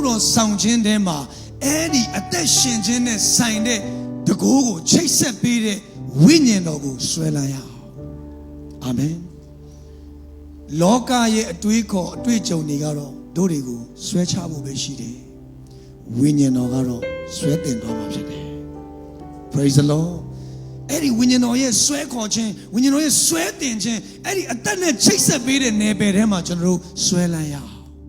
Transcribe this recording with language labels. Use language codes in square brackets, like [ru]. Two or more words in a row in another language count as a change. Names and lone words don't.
[my] တော်ဆောင်ခြင်းထဲမှာအဲ့ဒီအသက်ရှင်ခြင်းနဲ့ဆိုင်တဲ့တကိုးကိုချိတ်ဆက်ပေးတဲ့ဝိညာဉ်တော်ကိုဆွဲလန်းရအောင်အာမင်လောကရဲ့အတွေးခေါ်အတွေ့အကြုံတွေကတော့တို့တွေကိုဆွဲချဖို့ပဲရှိတယ်ဝိညာဉ်တော်ကတော့ဆွဲတင်သွားမှာဖြစ်တယ် [en] praise the lord [my] အဲ့ဒီဝိညာဉ်တော်ရဲ့ဆွဲခေါ်ခြင်းဝိညာဉ်တော်ရဲ့ဆွဲတင်ခြင်းအဲ့ဒီအသက်နဲ့ချိတ်ဆက်ပေးတဲ့နယ်ပယ်ထဲမှာကျွန်တော်တို့ဆွဲလန်းရအောင်